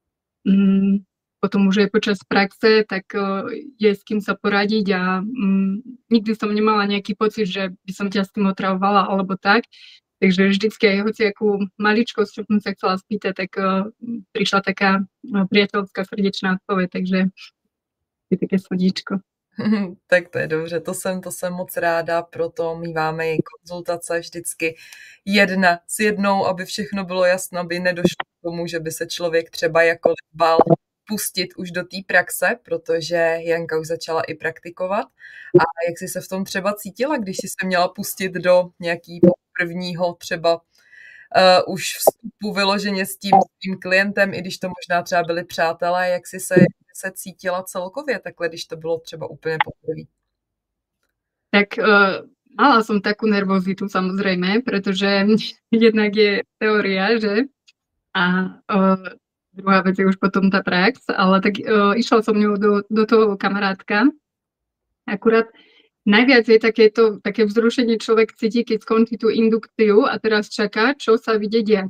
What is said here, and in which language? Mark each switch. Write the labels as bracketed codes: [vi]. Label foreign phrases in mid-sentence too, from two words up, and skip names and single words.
[sk] potom už aj počas praxe, tak je s kým sa poradiť a nikdy som nemala nejaký pocit, že by som ťa s tým otravovala alebo tak. Takže vždycky aj hociakú maličkosť, čo som sa chcela spýtať, tak prišla taká priateľská srdečná odpoveď, takže je také srdíčko. [cs] Tak to je dobře, to jsem moc ráda, proto míváme i konzultace vždycky jedna s jednou, aby všechno bylo jasno, aby nedošlo k tomu, že by se člověk třeba jakkoliv bál pustit už do té praxe, protože Janka už začala i praktikovat. A jak jsi se v tom třeba cítila, když jsi se měla pustit do nějakého prvního třeba už vstupu vyloženě s tím svým klientem, i když to možná třeba byli přátelé, jak jsi se cítila celkově takhle, když to bylo třeba úplně poprvé? [sk] Tak mala som takú nervozitu samozrejme, pretože jednak je teória, že? A druhá vec je už potom tá prax, ale tak išla som ňou do toho kamarátka. Akurát najviac je také vzrušenie človek cíti, keď skončí tú indukciu a teraz čaká, čo sa vyjde diať.